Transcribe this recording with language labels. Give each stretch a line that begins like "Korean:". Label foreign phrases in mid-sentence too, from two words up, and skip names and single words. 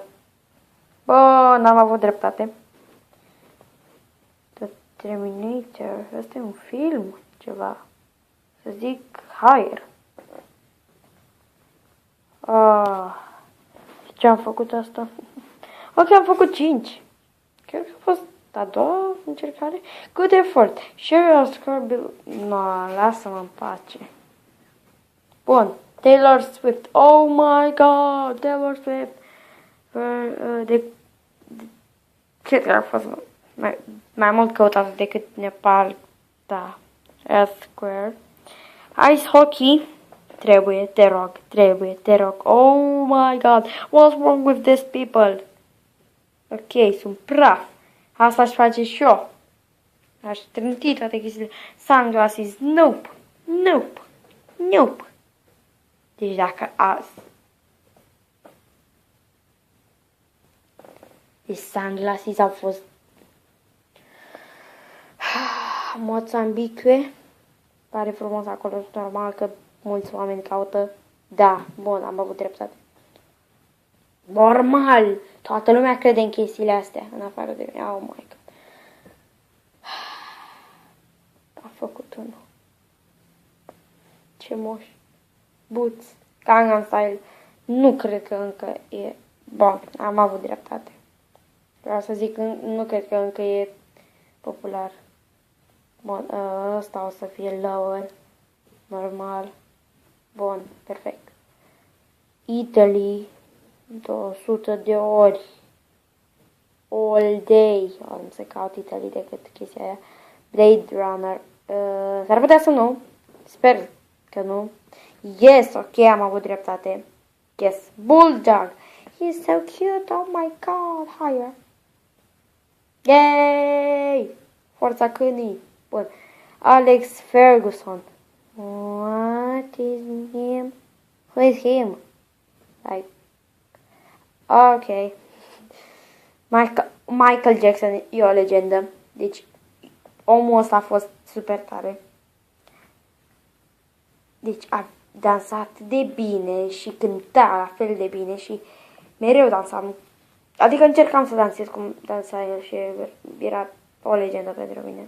Romanian: Bă, n-am avut dreptate. The Terminator. Asta e un film. Ceva. Să zic Higher. Ce am făcut asta? Ok, am făcut 5. Cred că a fost a doua încercare.
English: Good effort. Share your score. No,
Romanian: lasă-mă în pace. Bun.
English: Taylor Swift. Oh my God. Taylor Swift.
Romanian: Cred că a fost mai mult căutat decât Nepal.
English: Da. Square. Ice hockey.
Romanian: Trebuie, te rog.
English: Oh my God. What's wrong with these people?
Romanian: Ok, sunt praf. Asta aș face și eu. Aș trânti toate chestiile.
English: Sunglasses. Nope.
Romanian: Deci dacă azi... Deci sunglasses au fost... Mozambique. Pare frumos acolo. Normal că mulți oameni caută. Da, bun, am avut dreptate. Normal! Toată lumea crede în chestiile astea, în afară de mine.
English: Oh my God.
Romanian: Am făcut unul. Ce moș. Boots. Gangnam Style. Nu cred că încă e... Bun, am avut dreptate. Vreau să zic, nu cred că încă e popular. Bun, ăsta o să fie lower. Normal. Bun, perfect. Italy. 200 de ori.
English: All day.
Romanian: Nu se caut Italy decât chestia aia. Blade Runner. S-ar putea să nu. Sper că nu.
English: Yes, ok,
Romanian: am avut dreptate.
English: Yes. Bulldog. He's so cute. Oh my God. Higher. Yay!
Romanian: Forța câinii. Bun.
English: Alex Ferguson. What is him? Who is him? Like... Ok.
Romanian: Michael Jackson e o legendă. Deci, omul ăsta a fost super tare. Deci a dansat de bine și cânta la fel de bine și mereu dansam. Adică încercam să dansez cum dansa el și era o legendă pentru mine.